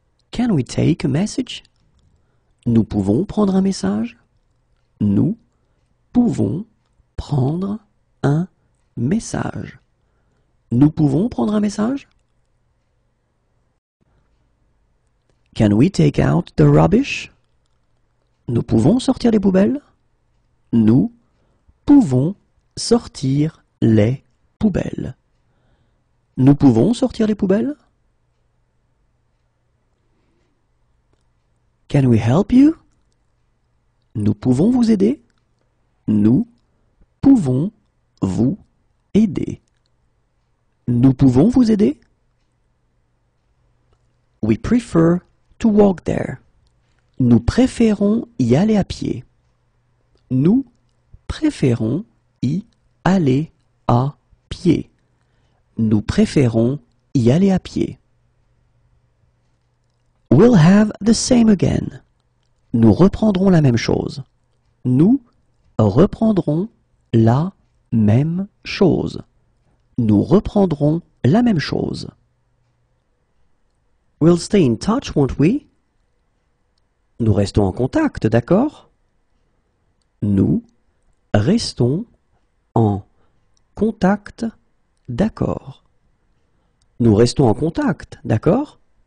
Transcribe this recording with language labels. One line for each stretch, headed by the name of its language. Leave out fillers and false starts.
English: Can we take a message?
French: Nous pouvons prendre un message? Nous pouvons prendre un message. Nous pouvons prendre un message?
English: Can we take out the rubbish?
French: Nous pouvons sortir les poubelles? Nous pouvons sortir les poubelles. Nous pouvons sortir les poubelles?
English: Can we help you?
French: Nous pouvons vous aider? Nous pouvons vous aider. Nous pouvons vous aider?
English: We prefer to walk there.
French: Nous préférons y aller à pied. Nous préférons y aller à pied. Nous préférons y aller à pied.
English: We'll have the same again.
French: Nous reprendrons la même chose. Nous reprendrons la même chose. Nous reprendrons la même chose.
English: We'll stay in touch, won't we?
French: Nous restons en contact, d'accord? Nous restons en contact, d'accord. Nous restons en contact, d'accord?